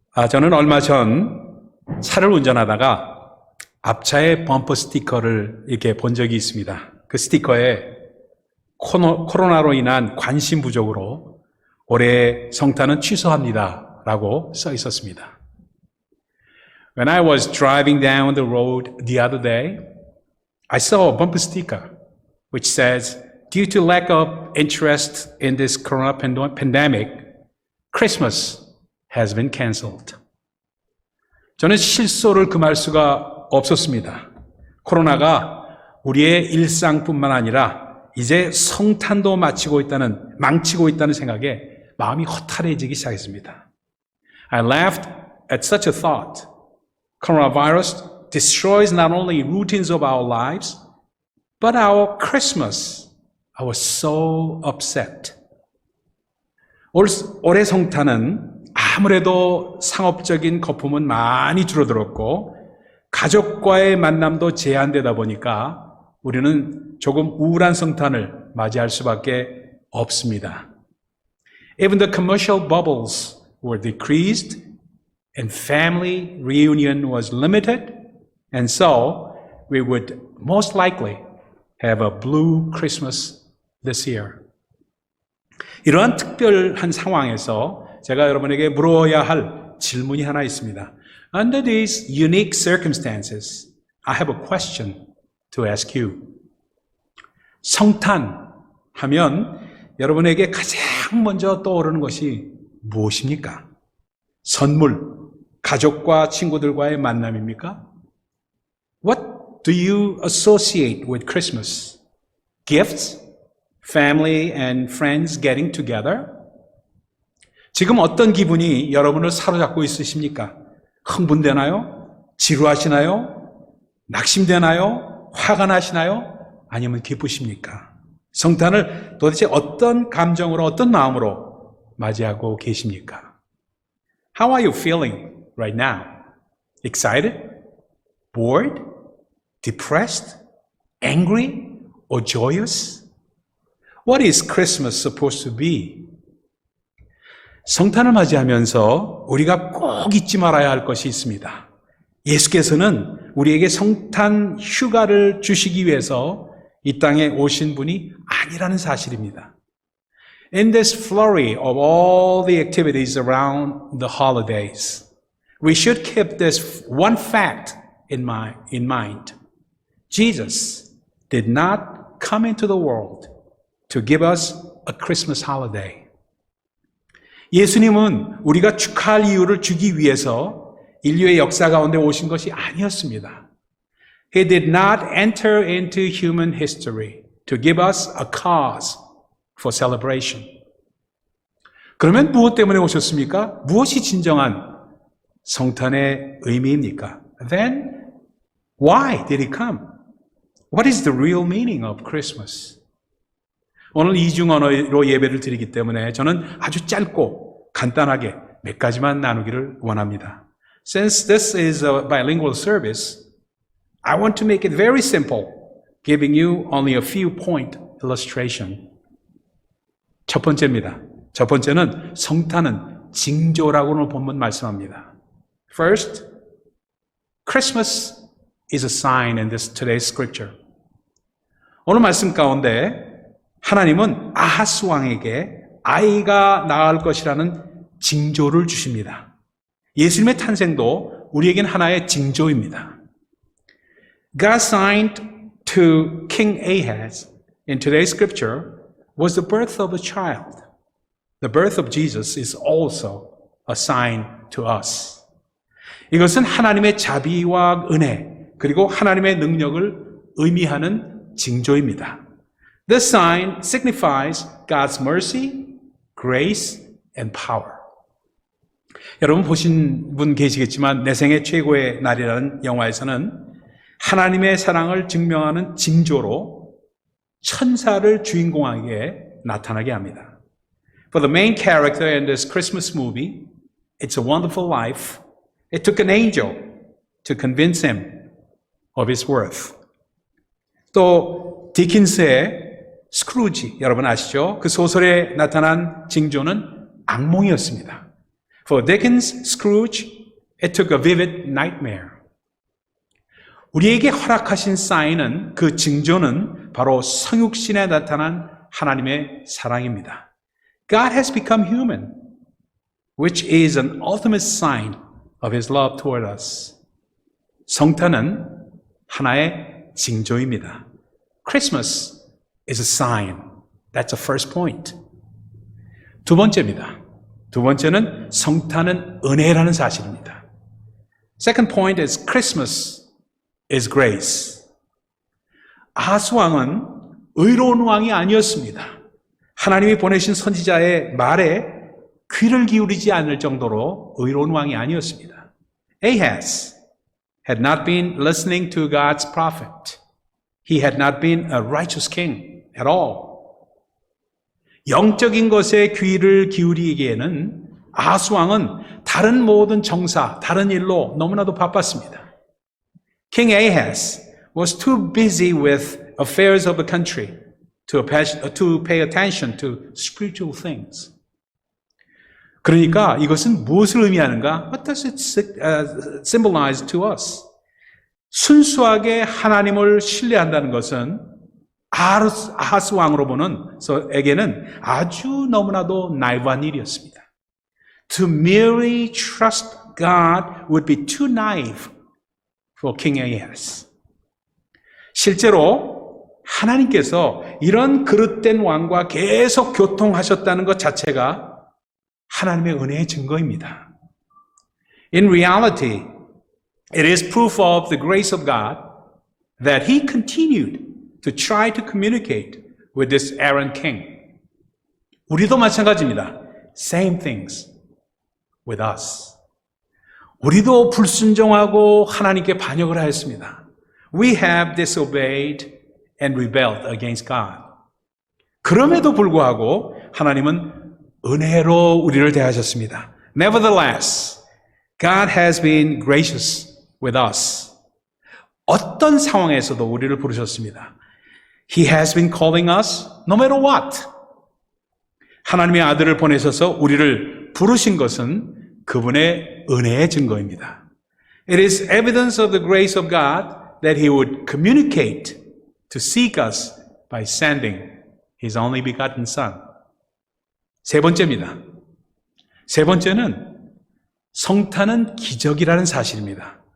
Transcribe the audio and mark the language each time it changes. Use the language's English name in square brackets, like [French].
[Korean] 저는 얼마 전 차를 운전하다가 앞차에 범퍼 스티커를 이렇게 본 적이 있습니다. 그 스티커에 코로나로 인한 관심 부족으로 올해 성탄은 취소합니다 라고 써 있었습니다. [English] When I was driving down the road the other day, I saw a bumper sticker which says, due to lack of interest in this corona pandemic, Christmas has been canceled. [Korean] 저는 실소를 금할 수가 없었습니다. 코로나가 우리의 일상뿐만 아니라 이제 성탄도 망치고 있다는 생각에 마음이 허탈해지기 시작했습니다. [English] I laughed at such a thought. Coronavirus destroys not only routines of our lives, but our Christmas. I was so upset. [Korean] 올해 성탄은 아무래도 상업적인 거품은 많이 줄어들었고 가족과의 만남도 제한되다 보니까 우리는 조금 우울한 성탄을 맞이할 수밖에 없습니다. [English] Even the commercial bubbles were decreased and family reunion was limited, and so we would most likely have a blue Christmas this year. [Korean] 이러한 특별한 상황에서 제가 여러분에게 물어야 할 질문이 하나 있습니다. [English] Under these unique circumstances, I have a question to ask you. [Korean] 성탄 하면 여러분에게 가장 먼저 떠오르는 것이 무엇입니까? 선물, 가족과 친구들과의 만남입니까? [English] What do you associate with Christmas? Gifts? Family and friends getting together? [Korean] 지금 어떤 기분이 여러분을 사로잡고 있으십니까? 흥분되나요? 지루하시나요? 낙심되나요? 화가 나시나요? 아니면 기쁘십니까? 성탄을 도대체 어떤 감정으로, 어떤 마음으로 맞이하고 계십니까? [English] How are you feeling right now? Excited? Bored? Depressed? Angry? Or joyous? What is Christmas supposed to be? [Korean] 성탄을 맞이하면서 우리가 꼭 잊지 말아야 할 것이 있습니다. 예수께서는 우리에게 성탄 휴가를 주시기 위해서 이 땅에 오신 분이 아니라는 사실입니다. [English] In this flurry of all the activities around the holidays, we should keep this one fact in mind. Jesus did not come into the world to give us a Christmas holiday. [Korean] 예수님은 우리가 축하할 이유를 주기 위해서 인류의 역사 가운데 오신 것이 아니었습니다. [English] He did not enter into human history to give us a cause for celebration. [Korean] 그러면 무엇 때문에 오셨습니까? 무엇이 진정한 성탄의 의미입니까? [English] Then, why did he come? What is the real meaning of Christmas? [Korean] 오늘 이중 언어로 예배를 드리기 때문에 저는 아주 짧고 간단하게 몇 가지만 나누기를 원합니다. [English] Since this is a bilingual service, I want to make it very simple, giving you only a few point illustration. [Korean] 첫 번째입니다. 첫 번째는 성탄은 징조라고는 본문 말씀합니다. [English] First, Christmas is a sign in today's scripture. [Korean] 오늘 말씀 가운데 하나님은 아하스 왕에게 아이가 낳을 것이라는 징조를 주십니다. 예수님의 탄생도 우리에겐 하나의 징조입니다. [English] God's sign to King Ahaz in today's scripture was the birth of a child. The birth of Jesus is also a sign to us. [Korean] 이것은 하나님의 자비와 은혜 그리고 하나님의 능력을 의미하는 징조입니다. [English] This sign signifies God's mercy, grace, and power. [Korean] 여러분 보신 분 계시겠지만 내 생애 최고의 날이라는 영화에서는 하나님의 사랑을 증명하는 징조로 천사를 주인공에게 나타나게 합니다. [English] For the main character in this Christmas movie, It's a Wonderful Life, it took an angel to convince him of his worth. [Korean] 또 디킨스의 스크루지 여러분 아시죠? 그 소설에 나타난 징조는 악몽이었습니다. [English] For Dickens' Scrooge, it took a vivid nightmare. [Korean] 우리에게 허락하신 사인은 그 징조는 바로 성육신에 나타난 하나님의 사랑입니다. [English] God has become human, which is an ultimate sign of His love toward us. [Korean] 성탄은 하나의 징조입니다. [English] Christmas is a sign. That's the first point. [Korean] 두 번째입니다. 두 번째는 성탄은 은혜라는 사실입니다. [English] Second point is Christmas is grace. [Korean] 아하스 왕은 의로운 왕이 아니었습니다. 하나님이 보내신 선지자의 말에 귀를 기울이지 않을 정도로 의로운 왕이 아니었습니다. [English] Ahaz had not been listening to God's prophet. He had not been a righteous king at all. [Korean] 영적인 것에 귀를 기울이기에는 아하스 왕은 다른 모든 정사, 다른 일로 너무나도 바빴습니다. [English] King Ahaz was too busy with affairs of the country to pay attention to spiritual things. [Korean] 그러니까 이것은 무엇을 의미하는가? [English] What does it symbolize to us? [Korean] 순수하게 하나님을 신뢰한다는 것은 아하스 왕으로 보는 에게는 아주 너무나도 나이브한 일이었습니다. [English] To merely trust God would be too naive for King Ahaz. [Korean] 실제로 하나님께서 이런 그릇된 왕과 계속 교통하셨다는 것 자체가 하나님의 은혜의 증거입니다. [English] In reality, it is proof of the grace of God that he continued to try to communicate with this errant king. [Korean] 우리도 마찬가지입니다. [English] Same things with us. [Korean] 우리도 불순종하고 하나님께 반역을 하였습니다. [English] We have disobeyed and rebelled against God. [Korean] 그럼에도 불구하고 하나님은 은혜로 우리를 대하셨습니다. [English] Nevertheless, God has been gracious with us. [Korean] 어떤 상황에서도 우리를 부르셨습니다. [English] He has been calling us no matter what. [Korean] 하나님의 아들을 보내셔서 우리를 부르신 것은 그분의 은혜의 증거입니다. [English] It is evidence of the grace of God that He would communicate to seek us by sending His only begotten Son. [Korean] 세 번째입니다. 세 번째는 성탄은 기적이라는 사실입니다.